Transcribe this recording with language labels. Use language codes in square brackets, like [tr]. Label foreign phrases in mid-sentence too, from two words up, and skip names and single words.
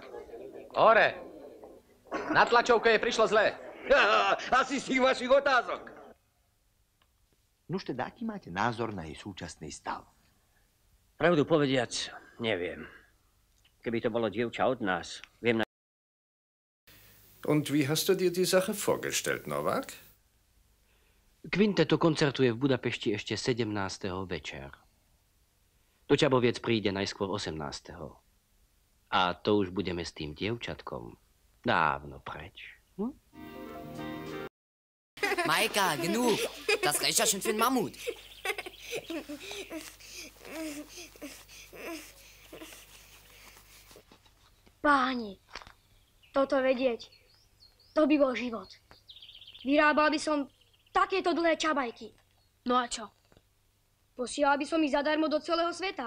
[sk] Hore. Na tlačovke je prišlo zle. Asi z tých vašich otázok. Nuž teda, aký máte názor na jej súčasný stav? Pravdu povediac, neviem. Keby to bolo dievča od nás, viem na... [de] Und wie hast du dir die Sache vorgestellt, Novak? [sk] Quinteto koncertuje v Budapešti ešte 17. večer. Do Čaboviec príde najskôr 18. A to už budeme s tým dievčatkom dávno preč. Majka, [de] genug. Das reicht ja schon für einen Mammut. [sk] Páni, toto vedieť, to by bol život. Vyrábal by som takéto dlhé čabajky. No a čo? Posielal by som ich zadarmo do celého sveta.